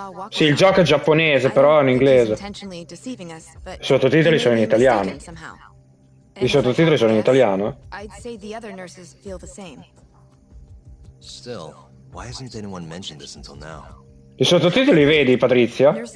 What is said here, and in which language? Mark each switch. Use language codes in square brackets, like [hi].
[it] Sì, il gioco è giapponese, però è in inglese. I sottotitoli sono in italiano. I sottotitoli sono in italiano? [en] I'd say the other nurses feel the same. Still, why hasn't anyone mentioned this until now? [it] I sottotitoli vedi, Patrizia?